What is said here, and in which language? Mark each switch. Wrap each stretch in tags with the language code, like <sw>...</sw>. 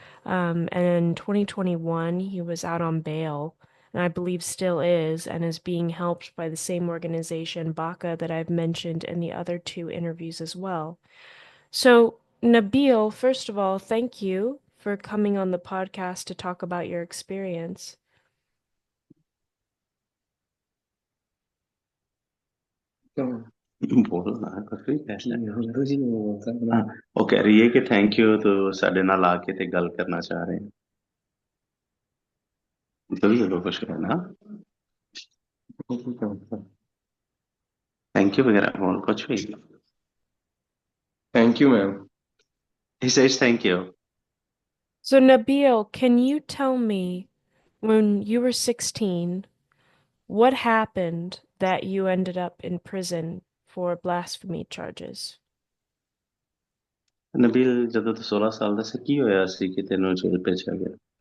<en>And in 2021, he was out on bail, and I believe still is, and is being helped by the same organization, Baka, that I've mentioned in the other two interviews as well. So, Nabeel, first of all, thank you for coming on the podcast to talk about your experience.</en> <pa>ਬੋਲ ਨਾ ਕੋਈ ਫੈਸਲਾ ਨਹੀਂ ਤੁਸੀਂ ਹਾਂ ਉਹ ਕਹਿ ਰਹੀ ਹੈ ਕਿ ਥੈਂਕ ਯੂ ਤੂੰ ਸਾਡੇ ਨਾਲ ਆ ਕੇ ਤੇ ਗੱਲ ਕਰਨਾ ਚਾਹ ਰਹੇ ਹਾਂ ਜ਼ਰੂਰ ਕੁਛ ਕਹਿਣਾ ਥੈਂਕ ਯੂ ਵਗੈਰਾ ਹੋਰ ਕੁਛ ਵੀ</pa> <en>Thank you, ma'am. he says thank you. So, Nabeel, can you tell me when you were 16, what happened that you ended up in prison for blasphemy charges?</en> <pa>ਨਬੀਲ ਜਦੋਂ ਤੂੰ 16 ਸਾਲ ਦਾ ਸੀ ਕੀ ਹੋਇਆ ਸੀ ਕਿ ਤੈਨੂੰ ਜੇਲ੍ਹ ਭੇਜਿਆ ਗਿਆ</pa>